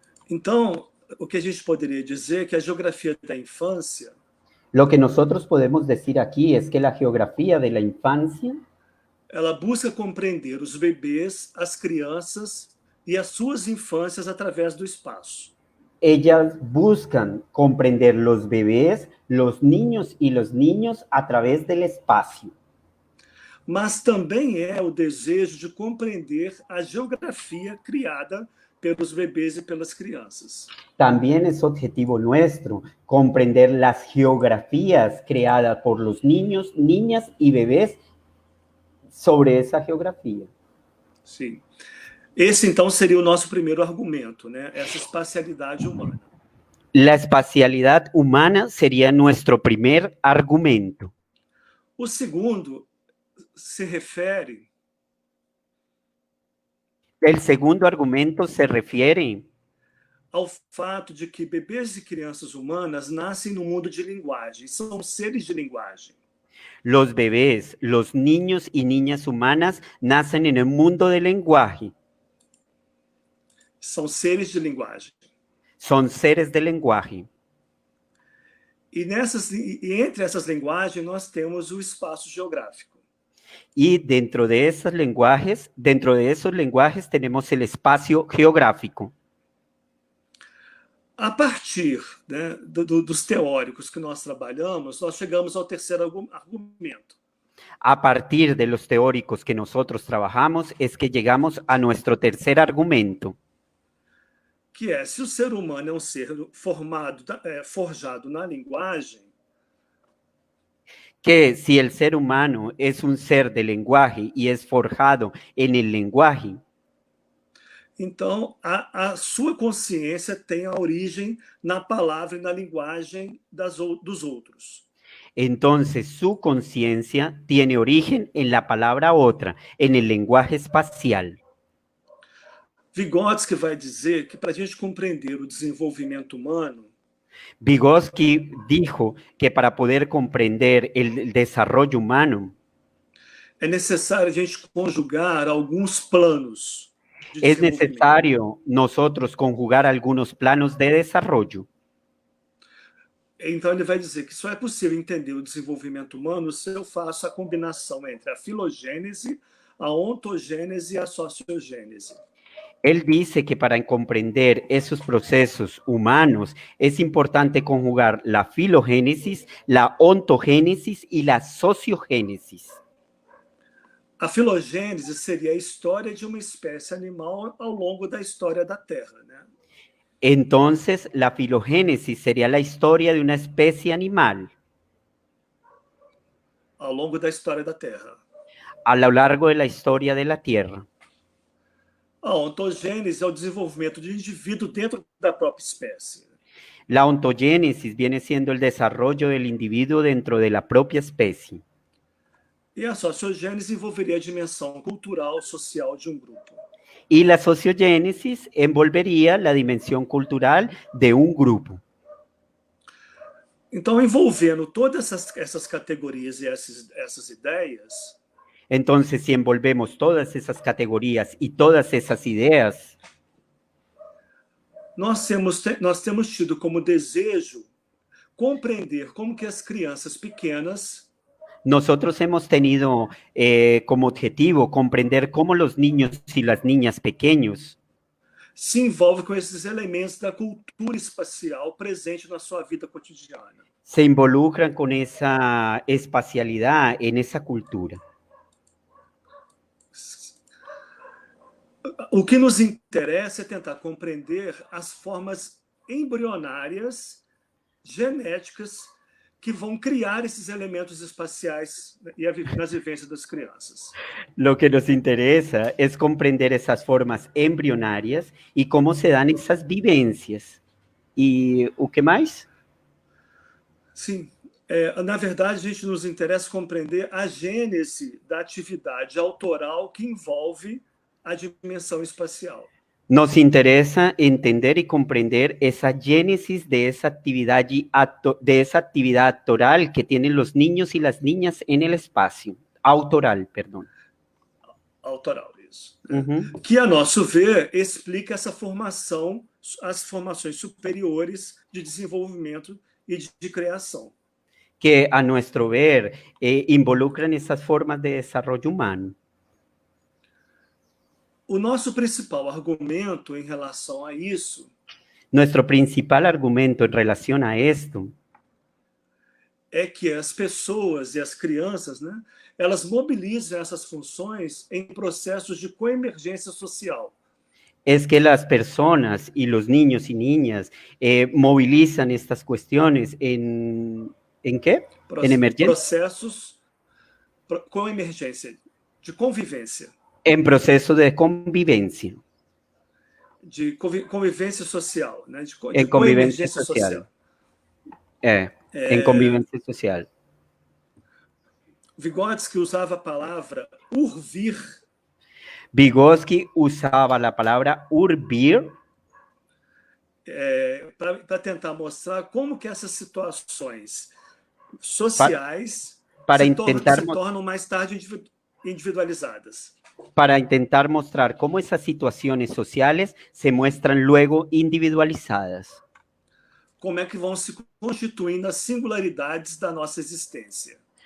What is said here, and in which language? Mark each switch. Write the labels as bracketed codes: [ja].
[pt] Então, o que a gente poderia dizer é que a geografia da infância [es] Lo que nosotros podemos decir aquí es que la geografía de la infancia [pt] ela busca compreender os bebês, as crianças e as suas infâncias através do espaço. [es] ellas buscan comprender los bebés, los niños y los niños a través del espacio. [pt] Mas também é o desejo de compreender a geografia criada pelos bebês e pelas crianças. [es] También es objetivo nuestro comprender las geografías creadas por los niños, niñas y bebés sobre esa geografía. [pt] Sim. Esse, então, seria o nosso primeiro argumento, né? Essa espacialidade humana. [es] La espacialidad humana sería nuestro primer argumento. [pt] O segundo se refere [es] El segundo argumento se refiere [pt] ao fato de que bebês e crianças humanas nascem no mundo de linguagem, são seres de linguagem. [es] los bebés, los niños y niñas humanas nacen en el mundo del lenguaje. [pt] São seres de linguagem. [es] Son seres de lenguaje. [pt] E entre essas linguagens nós temos o espaço geográfico. [es] Y dentro de esos lenguajes tenemos el espacio geográfico. [pt] A partir, né, dos teóricos que nós trabalhamos, nós chegamos ao terceiro argumento. [es] A partir de los teóricos que nosotros trabajamos es que llegamos a nuestro tercer argumento. [pt] Que é, se o ser humano é um ser forjado na linguagem, [es] que si el ser humano es un ser de lenguaje y es forjado en el lenguaje, [pt] então a sua consciência tem a origem na palavra e na linguagem dos outros. [es] entonces su conciencia tiene origen en la palabra otra, en el lenguaje espacial. [pt] Vygotsky vai dizer que para a gente compreender o desenvolvimento humano, [es] Vygotsky dijo que para poder comprender el desarrollo humano [pt] é necessário a gente conjugar alguns planos de [es] es [pt] desenvolvimento. [es] necesario nosotros conjugar algunos planos de desarrollo. [pt] Então ele vai dizer que só é possível entender o desenvolvimento humano se eu faço a combinação entre a filogênese, a ontogênese e a sociogênese. [es] Él dice que para comprender esos procesos humanos es importante conjugar la filogénesis, la ontogénesis y la sociogénesis. [pt] A filogênese seria a história de uma espécie animal ao longo da história da Terra, né? [es] Entonces, la filogénesis sería la historia de una especie animal [pt] Ao longo da história da Terra. [es] a lo largo de la historia de la Tierra. [pt] A ontogênese é o desenvolvimento de indivíduo dentro da própria espécie. [es] La ontogénesis viene siendo el desarrollo del individuo dentro de la propia especie. [pt] E a sociogênese envolveria a dimensão cultural, social de um grupo. [es] Y la sociogénesis envolvería la dimensión cultural de un grupo. [pt] Então, envolvendo todas essas categorias e essas ideias, [es] Entonces, si envolvemos todas esas categorías y todas esas ideas, [pt] nós temos tido como desejo compreender como que as crianças pequenas [es] nosotros hemos tenido como objetivo comprender cómo los niños y las niñas pequeños [pt] se envolvem com esses elementos da cultura espacial presente na sua vida cotidiana. [es] se involucran con esa espacialidad en esa cultura. [pt] O que nos interessa é tentar compreender as formas embrionárias, genéticas, que vão criar esses elementos espaciais nas vivências das crianças. [es] Lo que nos interesa es comprender esas formas embrionarias y cómo se dan esas vivencias. ¿Y qué más? [pt] Sim. Na verdade, a gente nos interessa compreender a gênese da atividade autoral que envolve a dimensão espacial. [es] Nos interesa entender y comprender esa génesis de esa actividad actoral que tienen los niños y las niñas en el espacio. Autoral, perdón. [pt] Autoral, isso. Uhum. Que, a nosso ver, explica essa formação, as formações superiores de desenvolvimento e de criação. [es] Que, a nuestro ver, involucran esas formas de desarrollo humano. [pt] O nosso principal argumento em relação a isso [es] Nuestro principal argumento en relación a esto [pt] é que as pessoas e as crianças, né, elas mobilizam essas funções em processos de coemergência social. [es] es que las personas y los niños y niñas movilizan estas cuestiones ¿en qué? En emergencia. [pt] Processos com emergência, de convivência. [es] En proceso de convivencia. [pt] De convivência social, né? [es] De En convivencia social. En convivencia social. [pt] Vygotsky usava a palavra urvir. [es] Vygotsky usaba la palabra urvir [pt] para tentar mostrar como que essas situações sociais se tornam mais tarde individualizadas. [es] Para intentar mostrar cómo esas situaciones sociales se muestran luego individualizadas. [pt] Como é que vão se constituindo as singularidades da nossa existência.